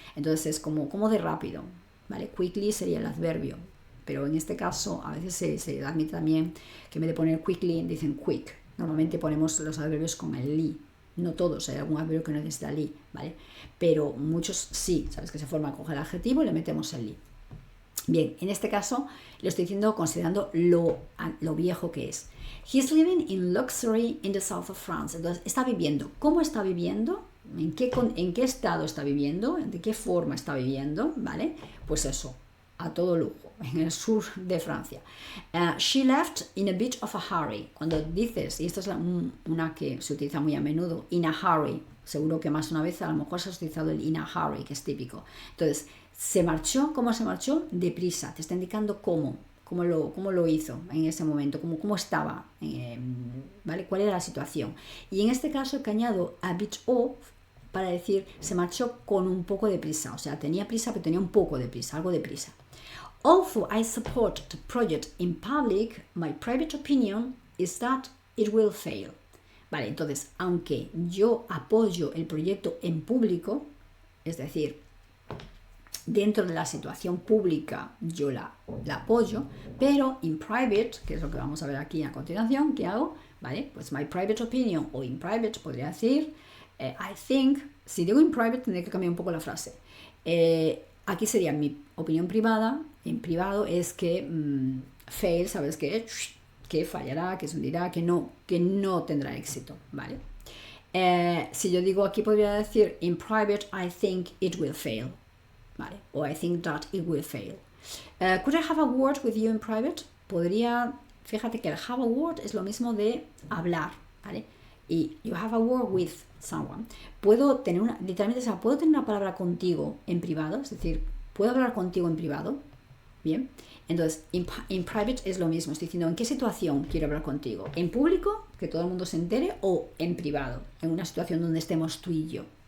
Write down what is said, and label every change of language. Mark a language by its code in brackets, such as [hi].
[es] Entonces es como de rápido, ¿vale? Quickly sería el adverbio, pero en este caso a veces se admite también que en vez de poner quickly dicen quick. Normalmente ponemos los adverbios con el li. No todos, hay algún adverbio que no necesita li, ¿vale? Pero muchos sí, ¿sabes? Que se forma con el adjetivo y le metemos el li. Bien, en este caso lo estoy diciendo considerando lo viejo que es. [en] He's living in luxury in the south of France. [es] Entonces, está viviendo. ¿Cómo está viviendo? ¿En qué estado está viviendo? ¿De qué forma está viviendo? ¿Vale? Pues eso, a todo lujo, en el sur de Francia. [en] She left in a bit of a hurry. [es] Cuando dices, y esta es una que se utiliza muy a menudo, [en] in a hurry, [es] seguro que más una vez a lo mejor se ha utilizado el in a hurry, que es típico. Entonces, se marchó, ¿cómo se marchó? Deprisa, te está indicando cómo lo hizo en ese momento, cómo estaba, ¿vale? ¿Cuál era la situación? Y en este caso que añado [en] a bit of [es] para decir se marchó con un poco de prisa, o sea, tenía prisa, pero tenía un poco de prisa, algo de prisa. [en] Although I support the project in public, my private opinion is that it will fail. [es] Vale, entonces, aunque yo apoyo el proyecto en público, es decir, dentro de la situación pública yo la apoyo, pero [en] in private, [es] que es lo que vamos a ver aquí a continuación, ¿qué hago? Vale, pues [en] my private opinion [es] o [en] in private [es] podría decir [en] I think, [es] si digo in private tendré que cambiar un poco la frase. Aquí sería mi opinión privada, en privado es que fail, ¿sabes qué? Que fallará, que se hundirá, que no tendrá éxito, ¿vale? Si yo digo aquí podría decir [en] in private I think it will fail, [es] ¿vale? [en] O I think that it will fail. Could I have a word with you in private? [es] Fíjate que el [en] have a word [es] es lo mismo de hablar, ¿vale? [en] Y you have a word with someone. [es] Puedo tener una palabra contigo en privado, es decir, puedo hablar contigo en privado, ¿bien? Entonces, [en] in private [es] es lo mismo, estoy diciendo en qué situación quiero hablar contigo, en público, que todo el mundo se entere, o en privado, en una situación donde estemos tú y yo.